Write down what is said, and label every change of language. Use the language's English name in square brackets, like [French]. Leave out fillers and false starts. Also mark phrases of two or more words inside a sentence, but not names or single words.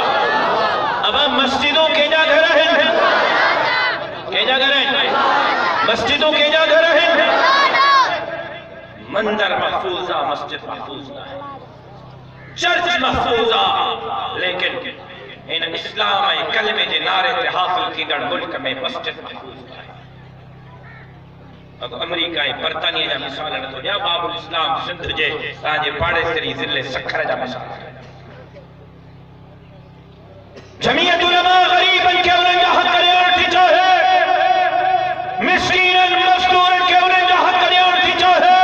[Sindhi] अब मस्जिदों के जा घर हैं, के जा घर हैं, मस्जिदों के जा घर हैं। मंदिर महफूज आ, मस्जिद महफूज ना है, चर्च महफूज आ, लेकिन इन इस्लाम ऐं कलमे जे नारे ते हासिल थींदड़ मुल्क में मस्जिद महफूज ना है। अब अमेरिका ऐं बर्तानिया जा मिसाल नथो ॾियां। बाबुल इस्लाम सिंध जे तव्हांजे पाड़ेसरी ज़िले सखर जा मिसाल। जमीयत उलमा गरीबन के उन्हनि जा हक़ ॾियण थी चाहे, मिस्कीनन मज़दूरन के उन्हनि जा हक़ ॾियण थी चाहे।